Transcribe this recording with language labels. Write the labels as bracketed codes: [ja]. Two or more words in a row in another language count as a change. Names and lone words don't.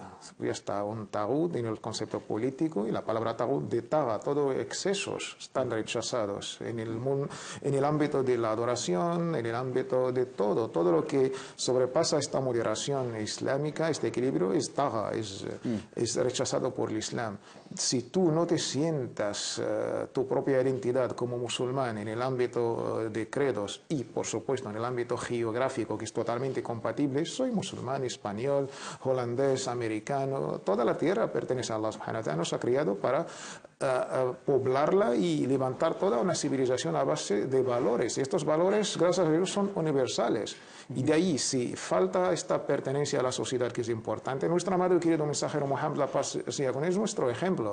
[es] Ya está un taghut en el concepto político y la palabra taghut de taga, todos excesos están rechazados en el ámbito de la adoración, en el ámbito de todo lo que sobrepasa esta moderación islámica, este equilibrio es taga, es rechazado por el Islam. Si tú no te sientas tu propia identidad como musulmán en el ámbito de credos y, por supuesto, en el ámbito geográfico, que es totalmente compatible, soy musulmán, español, holandés, americano, toda la tierra pertenece a Allah [ar] سبحانه وتعالى, [es] nos ha creado para poblarla y levantar toda una civilización a base de valores. Y estos valores, gracias a Dios, son universales. Y de ahí, si falta esta pertenencia a la sociedad, que es importante, nuestro amado y querido mensajero Muhammad, la paz sea con él, es nuestro ejemplo.